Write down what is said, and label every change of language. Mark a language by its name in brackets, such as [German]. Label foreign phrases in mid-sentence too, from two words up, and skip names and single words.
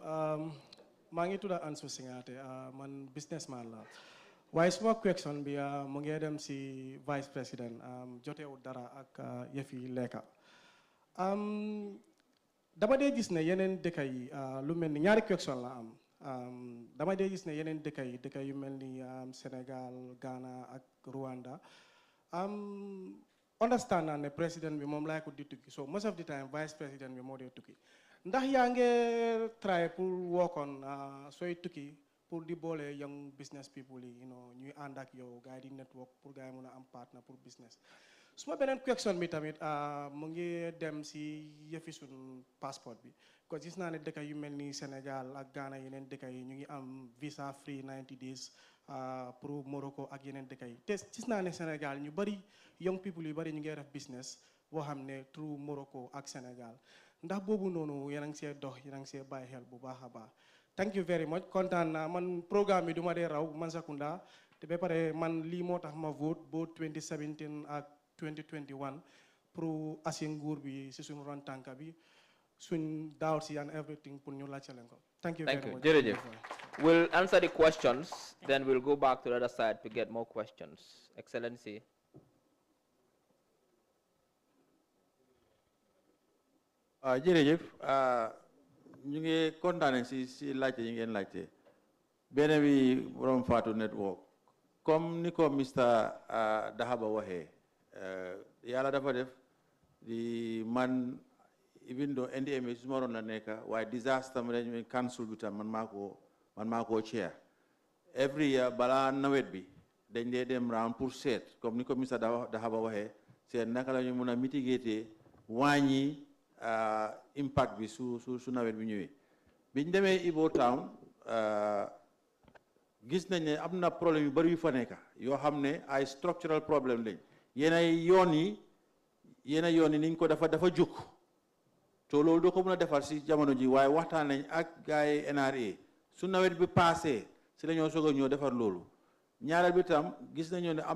[Wolof] maa ngi tudd Ansu Singate man businessman la waaye suma question bi mu ngi dem si [French] vice président [Wolof] jotewu dara ak yëfi lekka dama dee gis ne yeneen dëkk yi lu mel ni ñaari question la am dama dee gis ne yeneen dëkk yu mel ni Sénégal Ghana ak Rwanda understand naa ne président bi moom laay ko di tukki [English] so most of the time [French] vice président [Wolof] bi moo dee tukki ndax yaa ngi try pour [English] work on [Wolof] sooy tukki pour di boole [English] young business people [Wolof] yi ñuy ànd ak yow gars yi di network pour gars yi mun a am partner pour business suma beneen question bi tamit mu ngi dem si yëfi suñ passeport bi [French] parce que [Wolof] gis naa ne dëkk yu mel ni Sénégal ak Ghana yeneen dëkk yi ñu ngi am visa [English] free 90 days [Wolof] pour Morocco ak yeneen dëkk yi te gis naa ne Sénégal ñu bëri [English] young people [Wolof] yu bëri ñu ngi def business boo xam ne through Morocco ak Sénégal ndax boobu noonu yéen a ngi see dox yéen a ngi see bàyyi xel bu baax a baax [English] thank you very much [Wolof] kontaan naa man programme bi du ma dee raw Mansa Kunda te ba pare man lii moo tax ma vote both 2017 ak 2021 pour asi nguur bi si suñu ron tànka bi suñ daaw si [English] and everything [Wolof] pour ñu laajte leen ko [English] thank you very much jërëjëf we'll answer the questions then we'll go back to the other side to get more questions Excellency. [Wolof] jërëjëf ñu ngi kontaane si laajte yi ngeen laajte benn bi borom Fatou Network comme ni ko Mr. Dahaba waxe yàlla dafa def di man [English] even though [Wolof] NDMA su ma waroon la nekk waaye [English] disaster management council [Wolof] bi tam man maa koo chair [English] every year [Wolof] balaa nawet bi dañ dee dem round pour seet comme ni ko Mr. Dahaba waxee seet naka la ñu mun a mitigater wàññi impact bi su nawet bi ñëwee biñ demee Ibo Town gis nañ ne am na problème yu bari yu fa nekk yoo xam ne ay structural problème lañ yeneen yoon yi niñ ko dafa jóg to loolu doo ko mën a defar si jamono ji waaye waxtaan nañ ak gars yi NRA su nawet bi passé si la ñoo soog a ñoo defar loolu ñaareel bi tam gis nañoo ne am